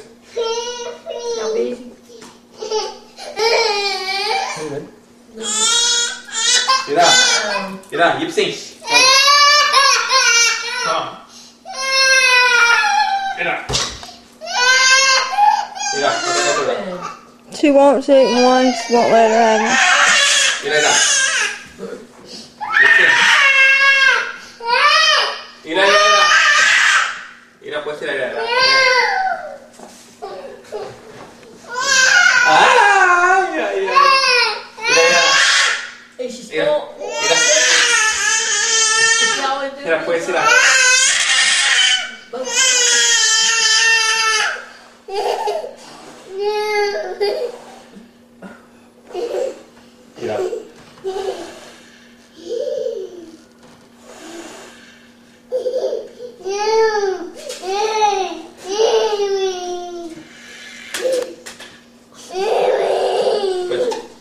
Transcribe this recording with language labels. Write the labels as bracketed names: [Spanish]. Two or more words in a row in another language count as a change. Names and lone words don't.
[Spanish] Ya ves. Mira, mira, gypsy. Come. Mira. Mira, [English] She won't sit once, won't let her have it. [Spanish] mira, mira. Gypsy. Mira, mira, mira. Mira, pues, mira, mira. Ah, mira, mira. Mira, mira. [English] Hey, she's [Spanish] Mira, [English] still. [Spanish] mira. Mira, pues, mira. Mira. Pues.